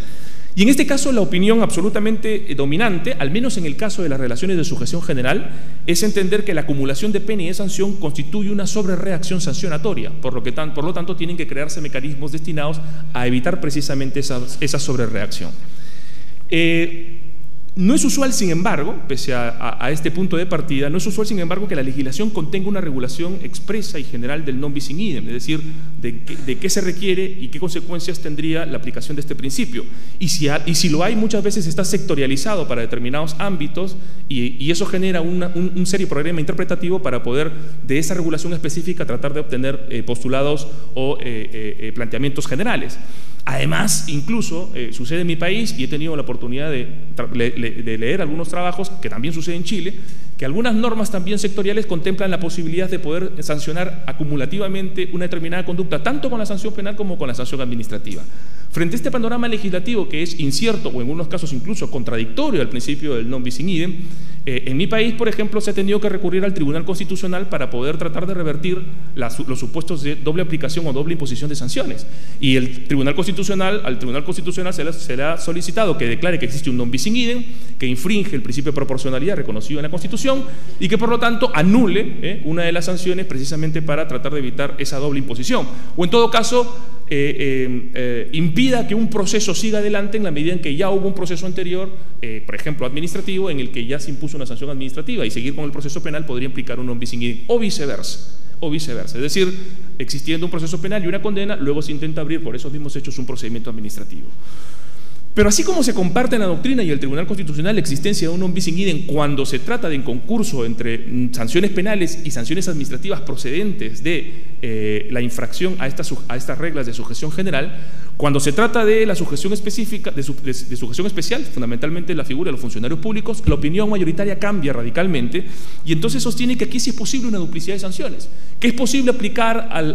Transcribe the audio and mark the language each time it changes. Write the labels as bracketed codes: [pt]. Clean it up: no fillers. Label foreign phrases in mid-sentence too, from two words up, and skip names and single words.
[es] Y en este caso la opinión absolutamente dominante, al menos en el caso de las relaciones de sujeción general, es entender que la acumulación de pena y de sanción constituye una sobrereacción sancionatoria, por lo tanto tienen que crearse mecanismos destinados a evitar precisamente esa sobrereacción. No es usual, sin embargo, pese a este punto de partida, no es usual, sin embargo, que la legislación contenga una regulación expresa y general del [la] non bis in idem, [es] es decir, de qué se requiere y qué consecuencias tendría la aplicación de este principio. Y si lo hay, muchas veces está sectorializado para determinados ámbitos y eso genera un serio problema interpretativo para poder, de esa regulación específica, tratar de obtener postulados o planteamientos generales. Además, incluso sucede en mi país, y he tenido la oportunidad de leer algunos trabajos, que también sucede en Chile, que algunas normas también sectoriales contemplan la posibilidad de poder sancionar acumulativamente una determinada conducta, tanto con la sanción penal como con la sanción administrativa. Frente a este panorama legislativo que es incierto o en algunos casos incluso contradictorio al principio del [la] non bis in idem, [es] en mi país, por ejemplo, se ha tenido que recurrir al Tribunal Constitucional para poder tratar de revertir los supuestos de doble aplicación o doble imposición de sanciones. Y al Tribunal Constitucional se le ha solicitado que declare que existe un [la] non bis in idem, [es] que infringe el principio de proporcionalidad reconocido en la Constitución y que por lo tanto anule una de las sanciones precisamente para tratar de evitar esa doble imposición. O en todo caso, impida que un proceso siga adelante en la medida en que ya hubo un proceso anterior, por ejemplo administrativo, en el que ya se impuso una sanción administrativa, y seguir con el proceso penal podría implicar un [la] non bis in idem, [es] o viceversa. Es decir, existiendo un proceso penal y una condena, luego se intenta abrir por esos mismos hechos un procedimiento administrativo. Pero así como se comparte en la doctrina y el Tribunal Constitucional la existencia de un [la] non bis in idem [es] cuando se trata de un concurso entre sanciones penales y sanciones administrativas procedentes de la infracción a estas reglas de sujeción general, cuando se trata de la sujeción específica, de sujeción especial, fundamentalmente la figura de los funcionarios públicos, la opinión mayoritaria cambia radicalmente y entonces sostiene que aquí sí es posible una duplicidad de sanciones, que es posible aplicar